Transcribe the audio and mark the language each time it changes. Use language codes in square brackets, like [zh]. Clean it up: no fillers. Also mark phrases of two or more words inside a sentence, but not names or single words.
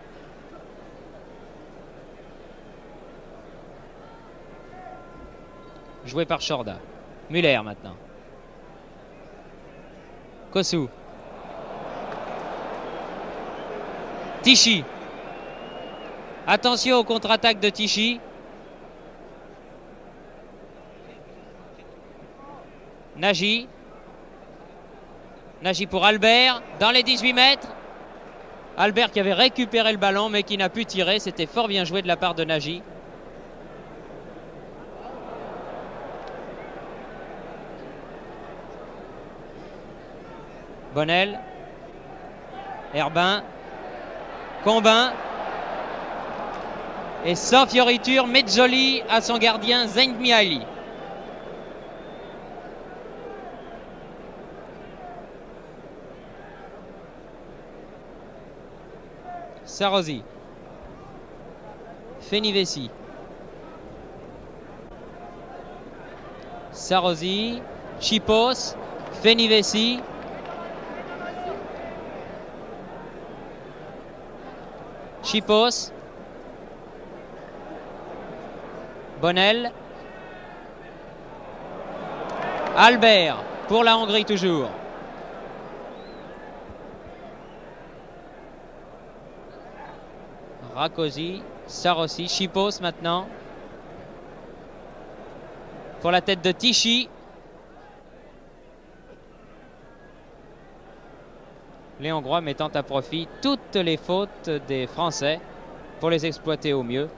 [fr] Joué par Chorda. Muller maintenant. Kosu. Tichy. Attention au contre-attaque de Tichy. Nagy. Nagy pour Albert, dans les 18 mètres. Albert qui avait récupéré le ballon mais qui n'a pu tirer. C'était fort bien joué de la part de Nagy. Bonnel. Herbin. Combin. Et sans fioriture, Mezzoli à son gardien Zeng Mihaly. Sarosi. Fenivesi. Sarosi. Chipos. Fenivesi. Chipos. Bonnel. Albert pour la Hongrie toujours. Rakosi, Sarosi, Chipos maintenant. Pour la tête de Tichy. Les Hongrois mettant à profit toutes les fautes des Français pour les exploiter au mieux.